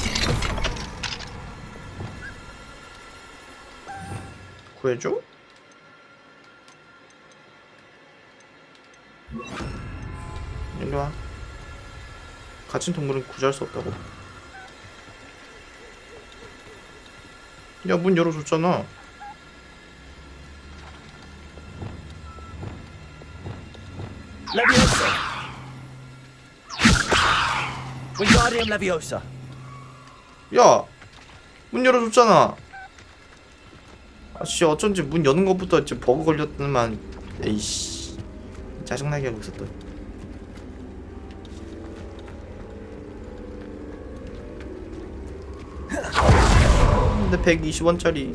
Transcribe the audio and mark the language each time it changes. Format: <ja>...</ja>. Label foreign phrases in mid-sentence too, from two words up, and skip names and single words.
<ko>구해줘? 일로와. 갇힌 동물은 구제할 수 없다고. 야, 문 열어줬잖아. Leviosa. Wingardium Leviosa. 야! 문 열어줬잖아. 아씨, 어쩐지 문 여는 것부터 지금 버그 걸렸더만. 에이씨, 짜증나게 하고 있었다. 근데 120원짜리.</ko>